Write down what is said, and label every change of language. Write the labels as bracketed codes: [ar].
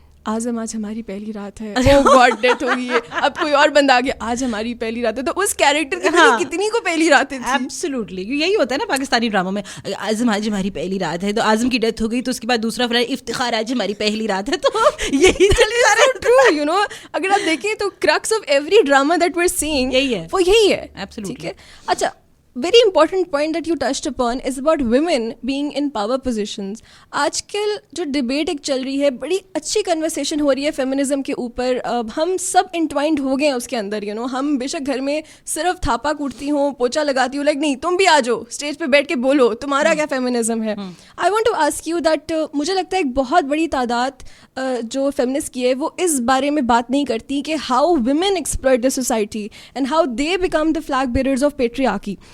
[hi] आजम आज हमारी पहली रात है, [en] oh God [hi] डेथ हो गई है, अब कोई और बंदा आ गया, आज हमारी पहली रात है, तो उस कैरेक्टर की हाँ, कितनी को पहली रातें थी. एब्सोल्युटली यही होता है ना पाकिस्तानी ड्रामों में, आजम आज हमारी पहली रात है, तो आजम की डेथ हो गई तो उसके बाद दूसरा फ्रेंड इफ्तिखार आज हमारी पहली रात है, तो यही चलता रहा. [en] true, you know, [hi] अगर आप देखें तो [en] crux of every drama that we are seeing [hi] यही है, वो यही है. [en] Absolutely. [hi] ठीक है. [en] अच्छा, very important point that you touched upon is about women being in power positions. [hi] आजकल जो डिबेट एक चल रही है, बड़ी अच्छी कन्वर्सेशन हो रही है फेमिनिज्म के ऊपर. हम सब इंटवाइंड हो गए हैं उसके अंदर. [en] you know, [hi] हम बेशक घर में सिर्फ थापा कूटती हूँ, पोछा लगाती हूँ, लाइक नहीं तुम भी आ जाओ स्टेज पे बैठ के बोलो तुम्हारा क्या फेमिनिज्म है. [en] I want to ask you that [hi] मुझे लगता है एक बहुत बड़ी तादाद जो फेमिनिस्ट की है वो इस बारे में बात नहीं करती कि [en] How women exploit the society and how they become the flag bearers of patriarchy.